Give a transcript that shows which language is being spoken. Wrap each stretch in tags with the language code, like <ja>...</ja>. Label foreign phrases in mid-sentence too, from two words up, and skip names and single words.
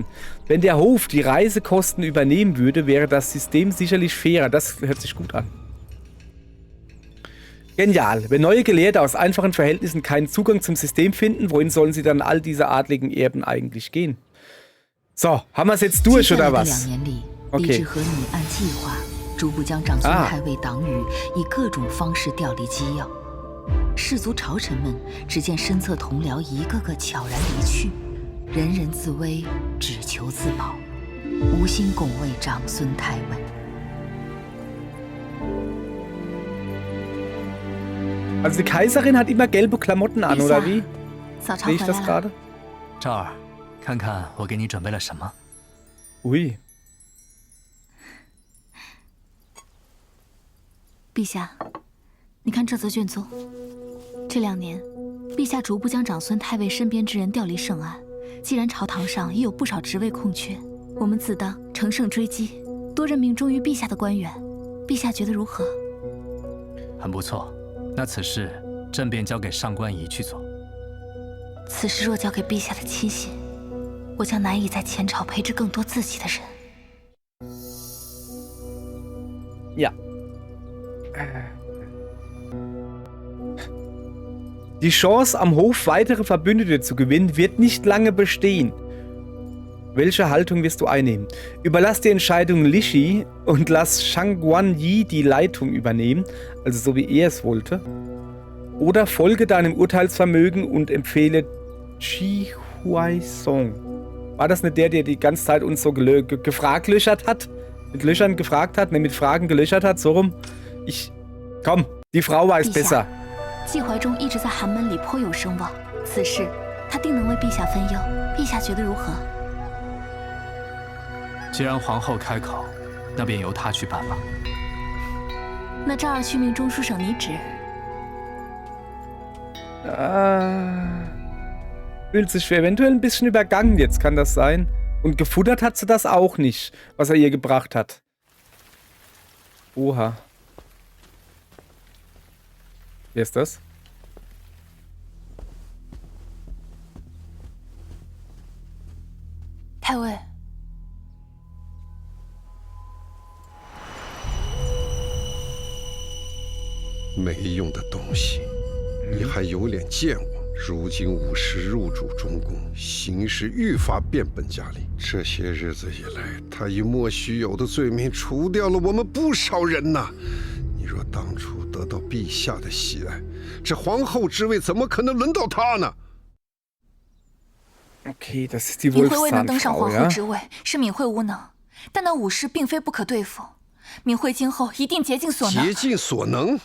<de>Wenn der Hof die Reisekosten übernehmen würde, wäre das System sicherlich fairer. Das hört sich gut an. Genial. Wenn neue Gelehrte aus einfachen Verhältnissen keinen Zugang zum System finden, wohin sollen sie dann all diese adligen Erben eigentlich gehen? So, haben wir es jetzt durch, oder was? Okay.</de> <zh>逐步将长孙太尉党羽以各种方式调离机要，士族朝臣们只见身侧同僚一个个悄然离去，人人自危，只求自保，无心拱卫长孙太尉。</zh> <de>Also die Kaiserin hat immer gelbe Klamotten an, oder wie? Sehe ich das gerade?</de> <zh>赵儿，看看我给你准备了什么。 Ui. 陛下，你看这则卷宗。这2年，陛下逐步将长孙太尉身边之人调离圣安。既然朝堂上已有不少职位空缺，我们自当乘胜追击，多任命忠于陛下的官员。陛下觉得如何？很不错。那此事朕便交给上官仪去做。此事若交给陛下的亲信，我将难以在前朝培植更多自己的人。</zh> <de>Ja. Die Chance, am Hof weitere Verbündete zu gewinnen, wird nicht lange bestehen. Welche Haltung wirst du einnehmen? Überlass die Entscheidung Lishi und lass Shangguan Yi die Leitung übernehmen, also so wie er es wollte. Oder folge deinem Urteilsvermögen und empfehle Chi Huaisong. War das nicht der die ganze Zeit uns so gefraglöchert hat? Mit Löchern gefragt hat? Ne, mit Fragen gelöchert hat? So rum? Komm, die Frau weiß besser.</de> <zh>季怀忠一直在寒门里颇有声望，此事他定能为陛下分忧。陛下觉得如何？既然皇后开口，那便由她去办吧。那赵儿去命中书省拟旨。</zh> <de>Fühlt sich eventuell ein bisschen übergangen jetzt, kann das sein? Und gefuttert hat sie das auch nicht, was er ihr gebracht hat. Oha. Wer ist das? Taiwei.</de> <zh>没用的东西，你还有脸见我？如今武士入主中宫，形势愈发变本加厉。这些日子以来， 他以莫须有的罪名除掉了我们不少人呐。你若当初得到陛下的喜爱，这皇后之位怎么可能轮到他呢？</zh> <de>Okay, das ist die</de> <zh>敏慧未能登上</zh> <de>Wolfszahnfrau,</de> <zh>皇后</zh> <de>ja?</de> <zh>之位，是敏慧无能，但那武士并非不可对付。敏慧今后一定竭尽所能。竭尽所能？</zh>